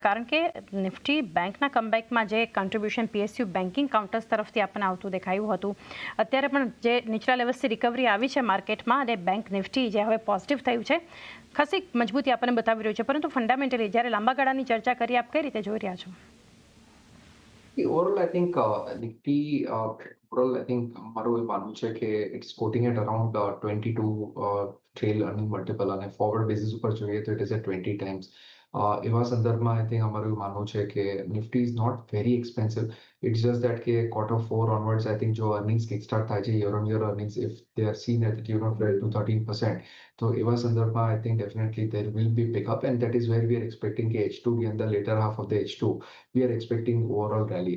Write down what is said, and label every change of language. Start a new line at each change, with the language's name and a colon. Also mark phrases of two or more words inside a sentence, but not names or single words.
Gujarati: કારણ કે નિફ્ટી બેંકના કમબેકમાં જે કન્ટ્રીબ્યુશન
English: PSU banking counters
Gujarati: તરફથી આપણને આવતું દેખાયું હતું, અત્યારે પણ જે નીચલા લેવલ્સથી રિકવરી આવી છે માર્કેટમાં અને બેંક નિફ્ટી જે હવે પોઝિટિવ થયું છે, ખાસી મજબૂતી આપણને બતાવી રહ્યું છે. પરંતુ ફંડામેન્ટલી જ્યારે લાંબા ગાળાની ચર્ચા કરીએ, આપ કઈ રીતે જોઈ રહ્યા છો?
English: Overall, I think Nifty, overall, I think
Gujarati: મારું એ માનવું છે કે
English: it's quoting at around 22 trail earning multiple અને forward basis
Gujarati: ઉપર જોઈએ તો
English: it is at 20 times.
Gujarati: એવા સંદર્ભમાં
English: I think
Gujarati: અમારું માનવું છે કે
English: Nifty is not very expensive. it's just that કે Q4 onwards I think જો earnings kick start
Gujarati: થાય છે,
English: year on year earnings if they are seen at the tune of 12 to 13%,
Gujarati: તો એવા સંદર્ભમાં
English: I think definitely there will be pickup and that is where we are expecting કે
Gujarati: H2 ની અંદર
English: latter half of the H2 we are expecting overall rally.